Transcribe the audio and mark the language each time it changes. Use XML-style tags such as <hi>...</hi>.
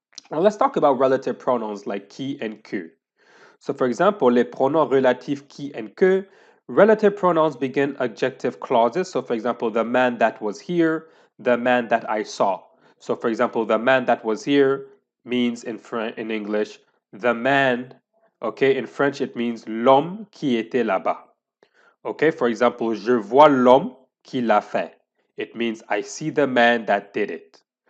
<en>Now let's talk about relative pronouns like qui and que. So for example,</en> <fr>les pronoms relatifs</fr> <en>qui and que, relative pronouns begin adjective clauses. So for example, the man that was here, the man that I saw. So for example, the man that was here means in English, the man, okay, in French it means</en> <fr>l'homme qui était là-bas.</fr> <en>Okay, for example,</en> <fr>je vois l'homme qui l'a fait.</fr> <en>It means I see the man that did it.</en>